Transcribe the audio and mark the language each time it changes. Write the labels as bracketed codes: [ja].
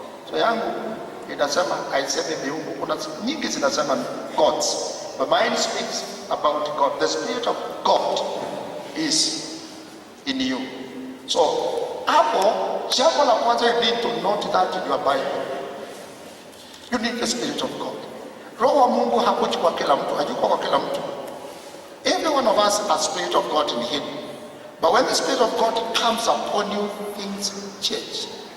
[sw] So yangu inasema haisemi miungu. Kuna nyingi zinasema gods, [en] but mine speaks about God. The Spirit of God is in you. [sw] So hapo jambo la kwanza, [en] you need to note that in your Bible. You need the Spirit of God. [sw] Roho wa Mungu hakuji kwa kila mtu, hayuko kwa kila mtu. [en] Every one of us has Spirit of God in him. But when the Spirit of God comes upon you, things change.